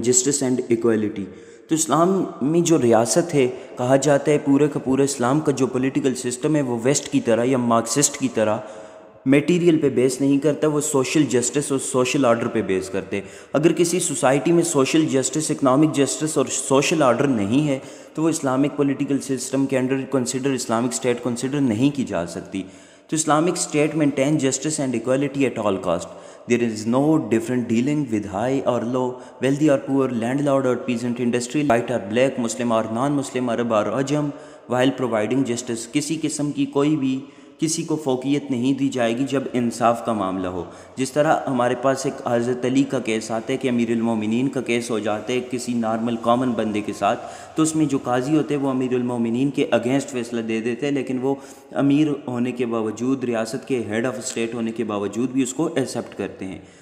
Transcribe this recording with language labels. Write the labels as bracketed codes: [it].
[en] Justice and equality. [ur] تو اسلام میں جو ریاست ہے کہا جاتا ہے پورے کا پورا اسلام کا جو پولیٹیکل سسٹم ہے وہ ویسٹ کی طرح یا مارکسسٹ کی طرح میٹیریل پہ بیس نہیں کرتا، وہ سوشل جسٹس اور سوشل آرڈر پہ بیس کرتے. اگر کسی سوسائٹی میں سوشل جسٹس، اکنامک جسٹس اور سوشل آرڈر نہیں ہے تو وہ اسلامک پولیٹیکل سسٹم کے under consider Islamic state consider نہیں کی جا سکتی. [en] تو Islamic state maintain justice and equality at all cost. There is no different dealing with high or low, wealthy or poor, landlord or peasant, industrial, white or black, Muslim or non-Muslim, Arab or Ajam, while providing justice. [ur] کسی قسم کی کوئی بھی کسی کو فوقیت نہیں دی جائے گی جب انصاف کا معاملہ ہو. جس طرح ہمارے پاس ایک حضرت علی کا کیس آتا ہے کہ امیر المومنین کا کیس ہو جاتا ہے کسی نارمل کامن بندے کے ساتھ، تو اس میں جو قاضی ہوتے ہیں وہ امیر المومنین کے اگینسٹ فیصلہ دے دیتے ہیں، لیکن وہ امیر ہونے کے باوجود، ریاست کے ہیڈ آف اسٹیٹ ہونے کے باوجود بھی اس کو ایکسیپٹ کرتے ہیں.